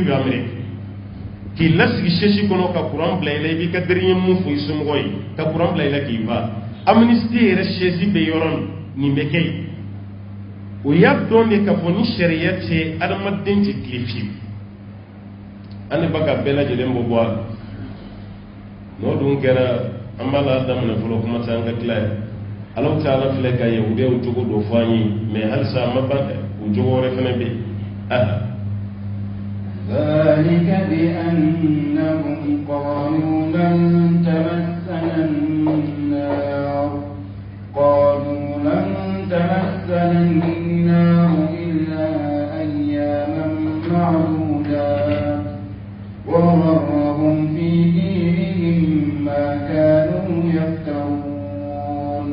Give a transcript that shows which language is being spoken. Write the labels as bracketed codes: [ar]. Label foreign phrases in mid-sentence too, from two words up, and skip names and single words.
[bm] bɛ Amérique k'i lasigi sɛsi kɔnɔ ka courant bila i la i b'i ka dernier mun fɔ i somɔgɔ ye ka courant bila i la k'i ban Amnesty yɛrɛ sɛsi bɛ yɔrɔ nin bɛ kɛ yen o y'a dɔn de k'a fɔ ni sariya tɛ adamaden tɛ tile fiyewu an de bɛ ka bɛɛ lajɛlen bɔ bɔ a la n'o dun kɛra an b'a la daminɛ fɔlɔ kuma tɛ an ka tila ye Alahu Taala filɛ ka yahudiyaw cogo dɔ fɔ an ye mais halisa an ma ban dɛ o cogo wɛrɛ fana bɛ yen [ar] ذلك بأنهم قالوا لن تمسنا النار إلا أياما معدودات وغرهم في دينهم ما كانوا يفترون